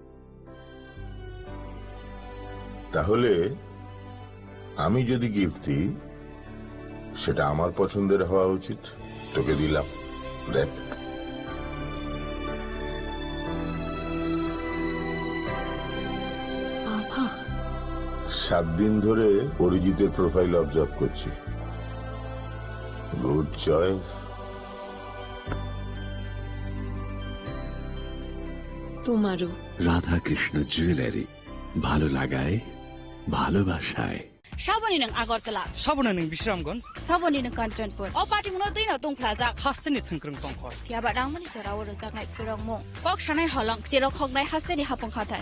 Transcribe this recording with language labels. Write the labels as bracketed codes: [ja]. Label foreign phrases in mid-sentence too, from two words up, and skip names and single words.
[bn] তাহলে আমি যদি গিফট দিই সেটা আমার পছন্দের হওয়া উচিত তোকে দিলাম দেখ 7 দিন ধরে অরিজিতের প্রোফাইল অবজার্ভ করছি গুড চয়েস তোমারও রাধা কৃষ্ণ জুয়েলারি ভালো লাগায় ভালোবাসায় [trp] Saboni ng Agartala. Sabona ning Bisramganj. Saboni ng Kanchanpur. O party mo na din na tong plaza. Hasteni thungkrung tongkhor. Tiaba dang mani charaw ro saknai phurang mo. Kok sanai halong chero khognai hasteni hapong khatan.